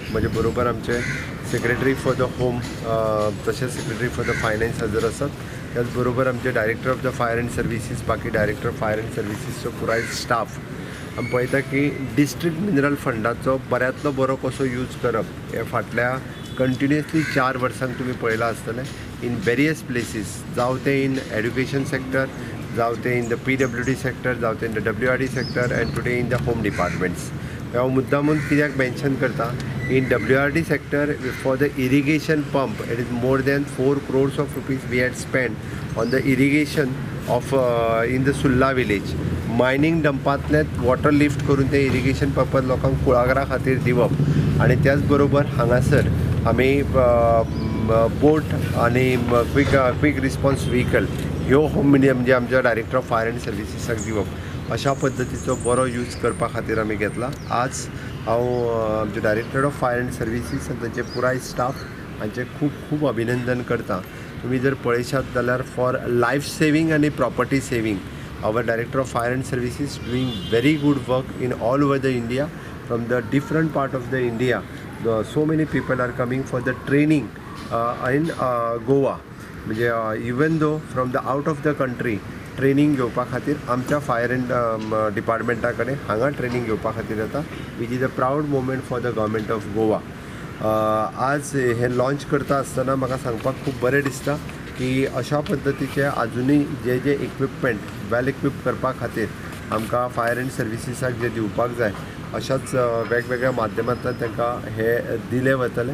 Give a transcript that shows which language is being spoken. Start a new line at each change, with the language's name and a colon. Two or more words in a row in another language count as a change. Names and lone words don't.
Konkani: म्हजे बरोबर आमचे
English: secretary for the home
Konkani: तशेंच
English: secretary for the finance
Konkani: हजर आसात त्याच बरोबर आमचे
English: director of the fire and services
Konkani: बाकी
English: director of fire and servicesचो
Konkani: पुराय स्टाफ आमी पळयता की
English: district mineral
Konkani: फंडाचो बऱ्यांतलो बरो कसो यूज करप हे फाटल्या कंटिन्युअसली 4 वर्सांक तुमी पळयलां
English: आसतलें in various places
Konkani: जावं ते
English: in education sector
Konkani: जावं ते
English: in the PWD sector
Konkani: जावं ते
English: in the WRD sector and today in the home departments
Konkani: हांव मुद्दामून कित्याक मेन्शन करता
English: in WRD sector for the irrigation pump it is more than 4 crores of rupees we had spend on the irrigation of in the Sulla village
Konkani: मायनींग डंपांतले वॉटर लिफ्ट करून ते इरिगेशन पंपात लोकांक कुळागरा खातीर दिवप आणि त्याच बरोबर हांगासर आमी बोट आणि
English: quick response vehicle
Konkani: ह्यो होम म्हणजे आमच्या
English: director of fire and servicesाक
Konkani: दिवप अशा पद्दतीचो बरो यूज करपा खातीर आमी घेतला आज हांव आमचे
English: director of fire and services
Konkani: आनी तांचे पुराय स्टाफ हांचे खूब खूब अभिनंदन करता तुम्ही जर पळयशात जाल्यार
English: for life saving
Konkani: आनी
English: property saving our director of fire and services doing very good work in all over the India
Konkani: from the different part of the India.
English: So many people are coming for the training in Goa.
Konkani: म्हणजे
English: even though from the out of the country
Konkani: ट्रेनिंग घेवपा खातीर आमच्या
English: fire and departmentा
Konkani: कडेन हांगा ट्रेनिंग घेवपा खातीर येता
English: which is a proud moment for the government of Goa
Konkani: आज हे लॉन्च करता आसतना म्हाका सांगपाक खूब बरें दिसता की अशा पद्दतीचे आजुनूय जे जे इक्विपमेंट
English: well equip
Konkani: करपा खातीर आमकां
English: fire and servicesाक
Konkani: जे दिवपाक जाय अशाच वेगवेगळ्या माध्यमांतल्यान तांकां हे दिले वतले.